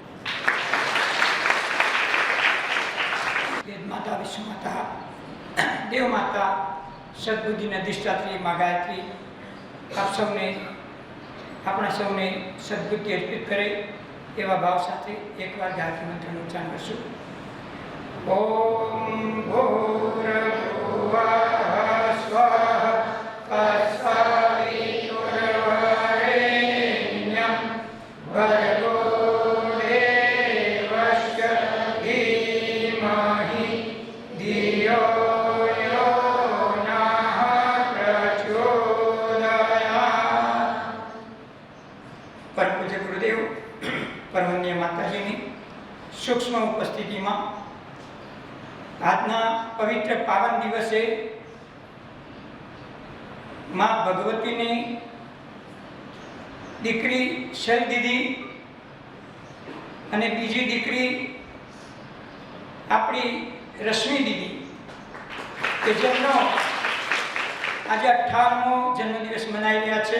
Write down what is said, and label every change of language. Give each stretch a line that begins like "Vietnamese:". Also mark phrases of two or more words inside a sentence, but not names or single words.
Gujarati: વેદ માતા, વિશ્વ માતા, દેવ માતા, સદબુદ્ધિના અધિષ્ઠાત્રી માં ગાયત્રી આપ સૌને, આપણા સૌને સદબુદ્ધિ અર્પિત કરે એવા ભાવ સાથે એકવાર ગાયત્રી મંત્રનું ઉચ્ચારણ કરશું.
Sanskrit: ओम भूर्भुवः स्वः तत्सवितुर्वरेण्यं भर्गो देवस्य धीमहि धियो यो नः प्रचोदयात्.
Gujarati: પરમ પૂજ્ય ગુરુદેવ, પરમન્ય માતાજીની સૂક્ષ્મ ઉપસ્થિતિમાં આજના પવિત્ર પાવન દિવસે માં ભગવતીની દીકરી શૈલ દીદી અને બીજી દીકરી આપણી રશ્મિ દીદી કે જેમનો આજે 58મો જન્મદિવસ મનાવી રહ્યા છે.